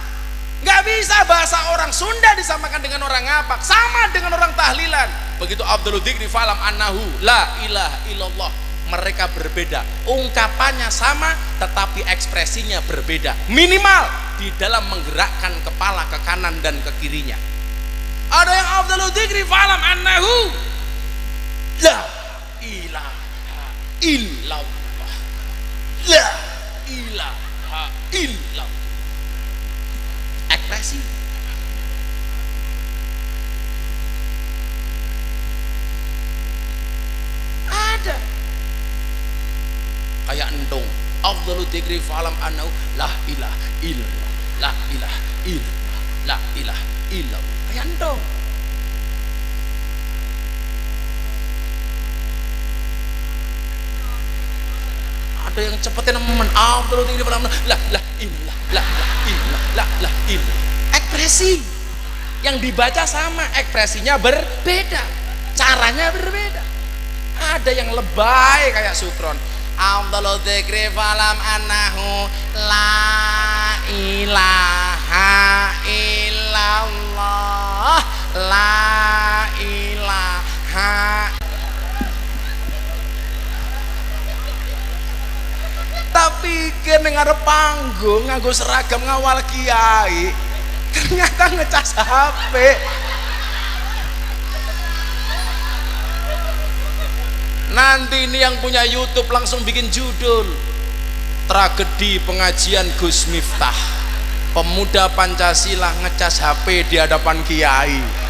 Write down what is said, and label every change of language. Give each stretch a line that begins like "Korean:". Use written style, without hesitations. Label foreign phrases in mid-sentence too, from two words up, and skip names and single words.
Indonesian: Nggak bisa bahasa orang Sunda disamakan dengan orang Ngapak, sama dengan orang tahlilan.
Arabic: Begitu أفضل الذكر فاعلم أنه لا إله إلا الله.
Indonesian: Mereka berbeda, ungkapannya sama tetapi ekspresinya berbeda, minimal di dalam menggerakkan kepala ke kanan dan ke kirinya. Ada yang
Arabic: أفضل الذكر فاعلم أنه لا إله إلا الله لا إله إلا الله. Ekspresi.
Indonesian: Ada kayak endong
Arabic: أفضل الذكر فاعلم أنه لا إله إلا الله لا إله إلا الله لا إله إلا الله,
Indonesian: kayak endong. Ada yang cepetin nemen
Arabic: أفضل الذكر فاعلم أنه لا إله إلا الله لا إله إلا الله لا إله إلا الله.
Indonesian: Ekspresi yang dibaca sama, ekspresinya berbeda, caranya berbeda. Ada yang lebay kayak Sukron
Arabic: أفضل الذكر فاعلم أنه لا إله إلا الله لا إله.
Javanese: Tapi kene ngarep panggung nganggo seragam ngawal kiai,
Indonesian: ternyata ngecas HP. Nanti ini yang punya YouTube langsung bikin judul tragedi pengajian Gus Miftah, pemuda Pancasila ngecas HP di hadapan kiai.